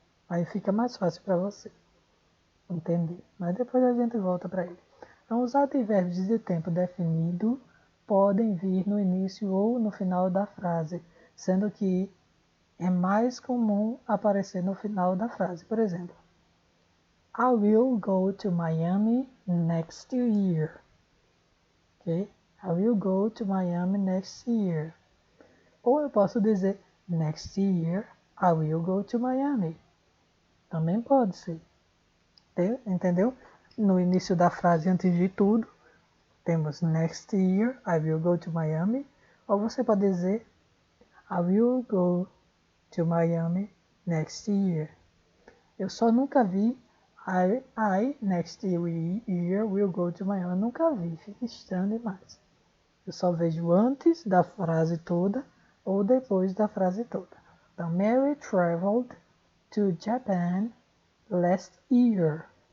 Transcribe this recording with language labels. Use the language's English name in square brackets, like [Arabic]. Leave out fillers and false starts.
[Portuguese] Aí fica mais fácil para você entender. Mas depois a gente volta para ele. Então, os advérbios de tempo definido podem vir no início ou no final da frase, sendo que é mais comum aparecer no final da frase. Por exemplo, [English] I will go to Miami next year. Okay? I will go to Miami next year. [Portuguese] Ou eu posso dizer [English] next year I will go to Miami. [Portuguese] Também pode ser. Entendeu? No início da frase, antes de tudo, temos [English] next year I will go to Miami. [Portuguese] Ou você pode dizer [English] I will go to Miami next year. [Portuguese] Eu só nunca vi [English] I next year will go to Miami. [Portuguese] Eu nunca vi, fica estranho demais. Eu só vejo antes da frase toda ou depois da frase toda. [English] Então, Mary traveled to Japan last year.